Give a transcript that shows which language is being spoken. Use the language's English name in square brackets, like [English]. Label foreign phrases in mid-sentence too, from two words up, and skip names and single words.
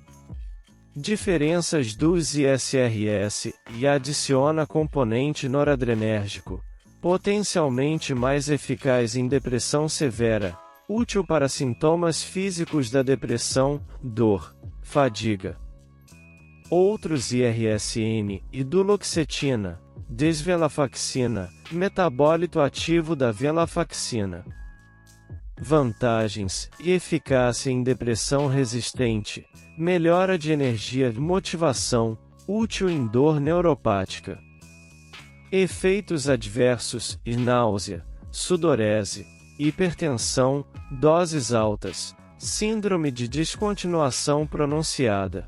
[Portuguese] Diferenças dos ISRS, e adiciona componente noradrenérgico, potencialmente mais eficaz em depressão severa, útil para sintomas físicos da depressão, dor, fadiga. Outros IRSN, e duloxetina, desvenlafaxina, metabólito ativo da venlafaxina. Vantagens: eficácia em depressão resistente, melhora de energia e motivação, útil em dor neuropática. Efeitos adversos: náusea, sudorese, hipertensão, doses altas, síndrome de descontinuação pronunciada.